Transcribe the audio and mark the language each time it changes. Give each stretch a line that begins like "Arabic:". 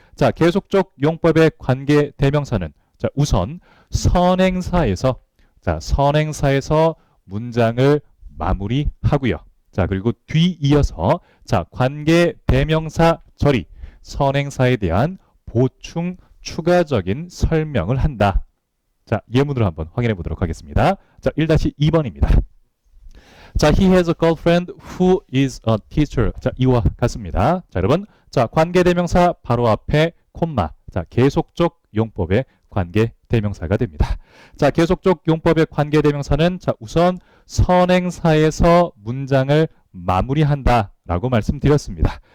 Korean: 자, 계속적 용법의 관계 대명사는 자, 우선 선행사에서 자, 선행사에서 문장을 마무리하고요. 자, 그리고 뒤이어서 자, 관계 대명사절이 선행사에 대한 보충, 추가적인 설명을 한다. 자, 예문으로 한번 확인해 보도록 하겠습니다. 자, 1-2번입니다.
English: 자, he has a girlfriend who is a teacher.
Korean: 자, 이와 같습니다. 자, 여러분. 자, 관계대명사 바로 앞에 콤마. 자, 계속적 용법의 관계대명사가 됩니다. 자, 계속적 용법의 관계대명사는 자, 우선 선행사에서 문장을 마무리한다 라고 말씀드렸습니다.